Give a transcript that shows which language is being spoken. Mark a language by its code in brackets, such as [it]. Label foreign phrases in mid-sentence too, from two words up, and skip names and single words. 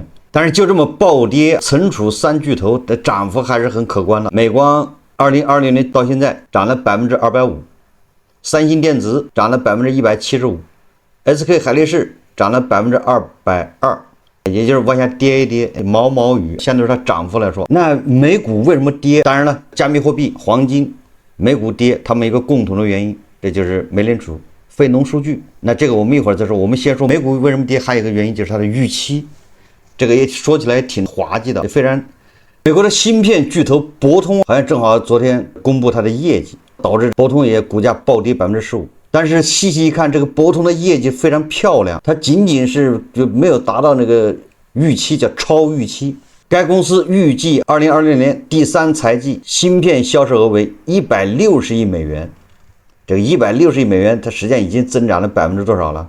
[zh] 但是就這麼暴跌，存儲3巨頭的漲幅還是很可觀的。美光2020年到現在漲了250%。三星電子漲了175%，SK 海力士漲了220%，也就是往下跌一跌，毛毛雨。相对于它漲幅來說，那美股為什麼跌？當然了，加密貨幣、黃金、美股跌，它們一個共同的原因，這就是美聯儲非農數據。那這個我們一會兒再說。我們先說美股為什麼跌，還有一個原因就是它的預期，這個也說起來也挺滑稽的。非常，美國的芯片巨頭博通好像正好昨天公布它的業績。導致博通也股價暴跌15%，但是細細一看，這個博通的業績非常漂亮，它僅僅是就沒有達到那個預期，叫超預期。該公司預計2026年第3財季芯片銷售額為160億美元，這個160億美元，它實際上已經增長了多少了？